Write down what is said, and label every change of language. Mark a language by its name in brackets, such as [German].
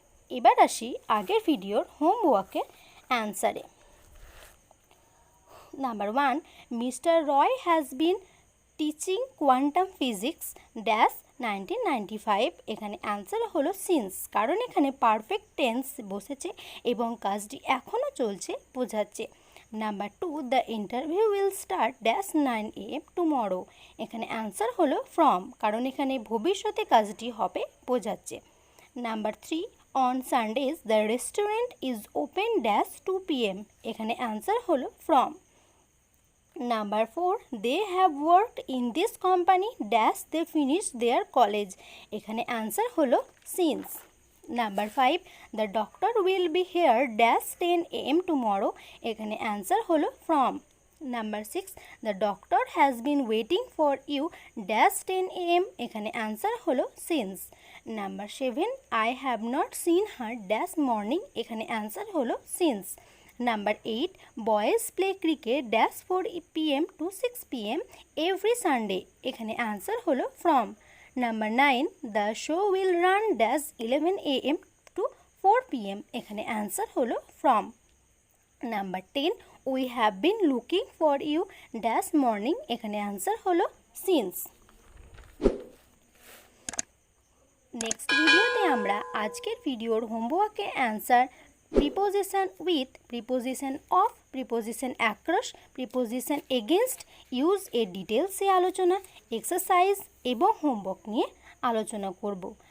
[Bangla] এবার আসি আগের ভিডিওর হোমওয়ার্কের অ্যান্সারে। [English] Number 1, Mr. Roy has been teaching quantum physics dash 1995। [Bangla] এখানে অ্যান্সার হলো সিন্স, কারণ এখানে পারফেক্ট টেন্স বসেছে এবং কাজটি এখনও চলছে বোঝাচ্ছে। [English] Number 2, the interview will start dash 9 AM tomorrow. [Bangla] এখানে অ্যান্সার হলো ফ্রম, কারণ এখানে ভবিষ্যতে কাজটি হবে বোঝাচ্ছে। [English] Number 3, on Sundays the restaurant is open dash 2 PM। [Bangla] এখানে অ্যান্সার হলো from. [English] Number 4, they have worked in this company dash they finished their college। [Bangla] এখানে অ্যান্সার হলো [English] since। Number 5, the doctor will be here dash 10 AM tomorrow। [Bangla] এখানে answer হলো from। [English] Number 6, the doctor has been waiting for you dash 10 AM। [Bangla] এখানে answer হলো since। [English] Number 7, I have not seen her dash morning। [Bangla] এখানে answer হলো since। [English] Number 8, boys play cricket dash 4 PM to 6 PM every Sunday। [Bangla] এখানে answer হলো [English] from। Number 9, the show will run dash 11 AM to 4 PM। [Bangla] এখানে answer হলো from। [English] Number 10, we have been looking for you dash morning। [Bangla] এখানে answer হলো since। Next ভিডিওতে আমরা আজকের ভিডিওর হোমওয়ার্কের answer preposition with, preposition of, preposition across, preposition against, use এর ডিটেলসে আলোচনা, এক্সারসাইজ এবং হোমওয়ার্ক নিয়ে আলোচনা করব।